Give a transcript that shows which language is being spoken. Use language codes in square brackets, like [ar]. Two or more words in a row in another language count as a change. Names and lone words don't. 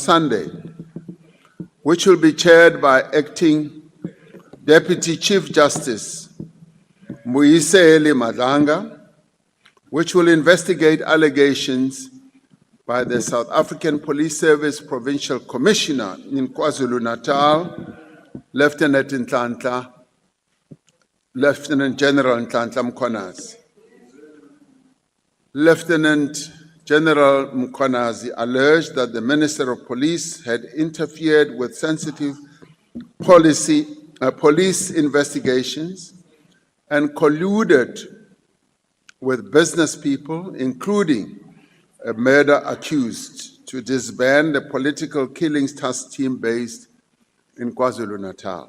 [en] Sunday, which will be chaired by Acting Deputy Chief Justice Mbuyiseli Madlanga, which will investigate allegations by the South African Police Service Provincial Commissioner in KwaZulu-Natal, Lieutenant General Nhlanhla Mkhwanazi. Lieutenant General Mkhwanazi alleged that the Minister of Police had interfered with sensitive police investigations and colluded with business people, including a murder accused, to disband the political killings task team based in KwaZulu-Natal.